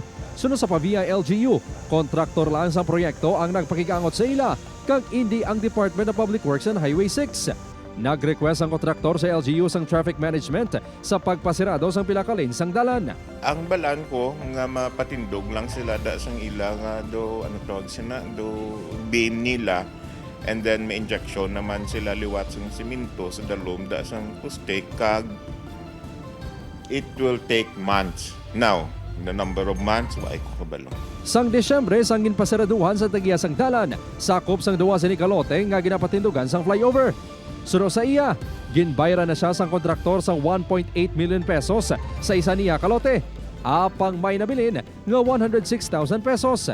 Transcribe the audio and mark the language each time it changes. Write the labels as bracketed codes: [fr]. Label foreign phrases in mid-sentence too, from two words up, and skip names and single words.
[hil] Sunod sa Pavia LGU, kontraktor lang sa proyekto ang nagpakigangot sa ila kag hindi ang Department of Public Works and Highway 6. Nag-request ang kontraktor sa LGU sang traffic management sa pagpasirado sang pila ka lane sang dalan. Ang balan ko nga mapatindog lang sila da sang ila nga do ano tawag sina do beam nila, [en] and then [hil] may injection naman sila liwat sang simento sa dalom da sang poste kag [en] it will take months. Now, the number of months [ceb] wa ko kabalo. [hil] Sang Desyembre sang ginpasiraduhan sa tagiya sang dalan, sakop sang duwa sa Nicalote nga ginapatindugan sang flyover. Suro sa iya, ginbayra na siya sang kontraktor sang 1.8 million pesos sa isa niya kalote. Apang may nabilin nga 106,000 pesos.